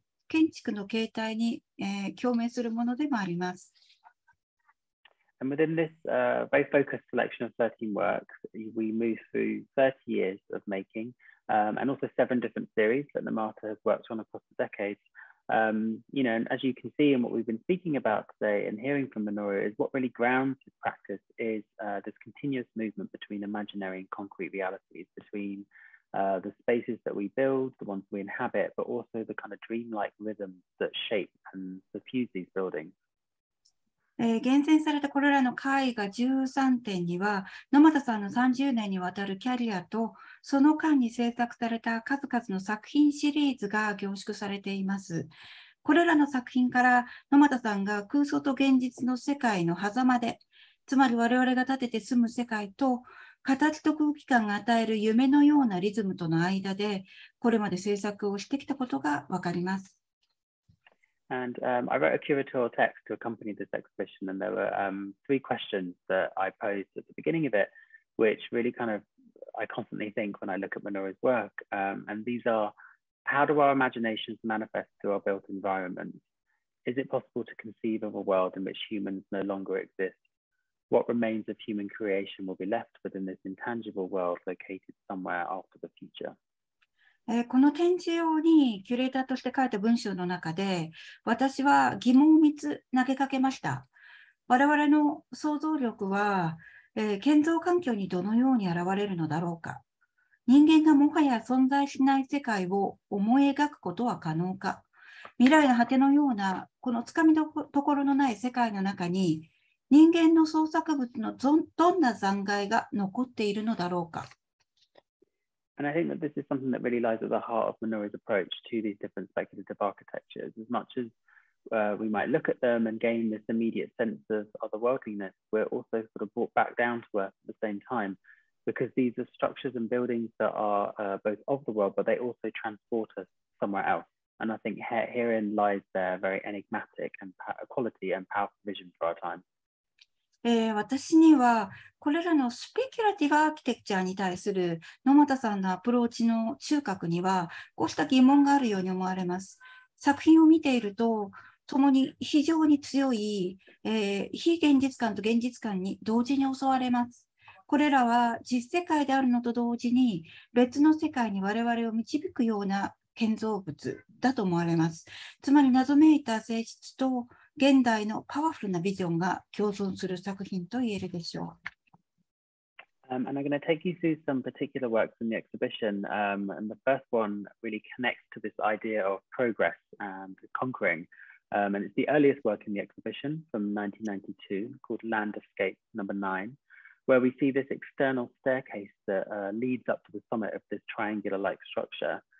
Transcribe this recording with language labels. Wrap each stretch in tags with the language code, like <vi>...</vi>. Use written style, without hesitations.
<ja>建築の形態に、共鳴するものでもあります。</ja> <en>And within this very focused selection of 13 works, we move through 30 years of making and also 7 different series that Nomata has worked on across the decades. You know, and as you can see in what we've been speaking about today and hearing from Minoru is what really grounds his practice is this continuous movement between imaginary and concrete realities, between the spaces that we build, the ones we inhabit, but also the kind of dreamlike rhythms that shape and suffuse these buildings.</en> <ja>厳選されたこれらの絵画13点には、野俣さんの30年にわたるキャリアと、その間に制作された数々の作品シリーズが凝縮されています。これらの作品から野俣さんが空想と現実の世界の狭間で、つまり我々が建てて住む世界と、形と空気感が与える夢のようなリズムとの間で、これまで制作をしてきたことがわかります。</ja> <en>And I wrote a curatorial text to accompany this exhibition, and there were 3 questions that I posed at the beginning of it, which really kind of I constantly think when I look at Minoru's work. And these are, how do our imaginations manifest through our built environments? Is it possible to conceive of a world in which humans no longer exist? What remains of human creation will be left within this intangible world located somewhere after the future?</en> <ja>この展示用にキュレーターとして書いた文章の中で、私は疑問を3つ投げかけました。我々の想像力は、建造環境にどのように現れるのだろうか。人間がもはや存在しない世界を思い描くことは可能か。未来の果てのような、このつかみどころのない世界の中に、人間の創作物のどんな残骸が残っているのだろうか。</ja> <en>And I think that this is something that really lies at the heart of Minoru's approach to these different speculative architectures. As much as we might look at them and gain this immediate sense of otherworldliness, we're also sort of brought back down to earth at the same time, because these are structures and buildings that are both of the world, but they also transport us somewhere else. And I think herein lies their very enigmatic and quality and powerful vision for our time.</en> <ja>私にはこれらのスペキュラティブアーキテクチャに対する野俣さんのアプローチの中核にはこうした疑問があるように思われます。作品を見ていると共に非常に強い、非現実感と現実感に同時に襲われます。これらは実世界であるのと同時に別の世界に我々を導くような建造物だと思われます。つまり謎めいた性質と現代のパワフルなビジョンが共存する作品と言えるでしょう。</ja> <en>And I'm going to take you through some particular works in the exhibition. And the first one really connects to this idea of progress and conquering. And it's the earliest work in the exhibition from 1992 called Landscape number 9, where we see this external staircase that leads up to the summit of this triangular-like structure.</en>